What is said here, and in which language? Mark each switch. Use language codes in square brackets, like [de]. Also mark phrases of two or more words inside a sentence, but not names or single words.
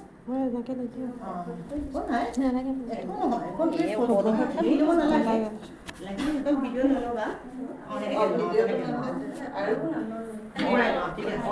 [as] হয় এনেকৈ নিদিওঁ [ms] Kok naik? [as] নালাগে [ms] Kok naik? Kok dia foto? Video mana lagi? Lagi itu video dulu ba? Oh video dulu. Ayo. [as] Oh ঠিক আছে.